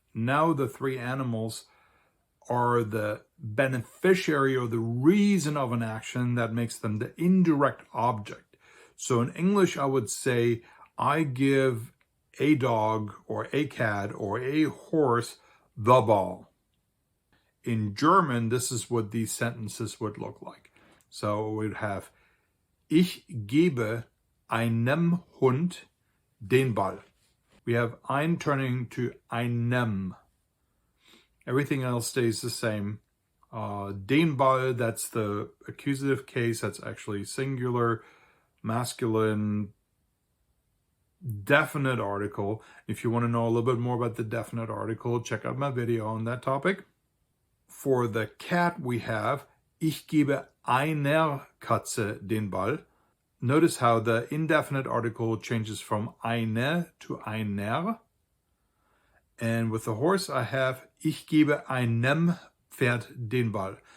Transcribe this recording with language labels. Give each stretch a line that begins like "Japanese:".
English: Now the three animals are the beneficiary or the reason of an action that makes them the indirect object. So in English, I would say, I give a dog or a cat or a horse the ball. In German, this is what these sentences would look like. So we'd have,
German: ich gebe einem Hund den Ball.
English: We have ein turning to einem. Everything else stays the same. Den Ball, that's the accusative case. That's actually singular, masculine, definite article. If you want to know a little bit more about the definite article, check out my video on that topic. For the cat, we have,
German: ich gebe einer Katze den Ball.
English: Notice how the indefinite article changes from eine to einer. And with the horse, I have,
German: ich gebe einem Pferd den Ball.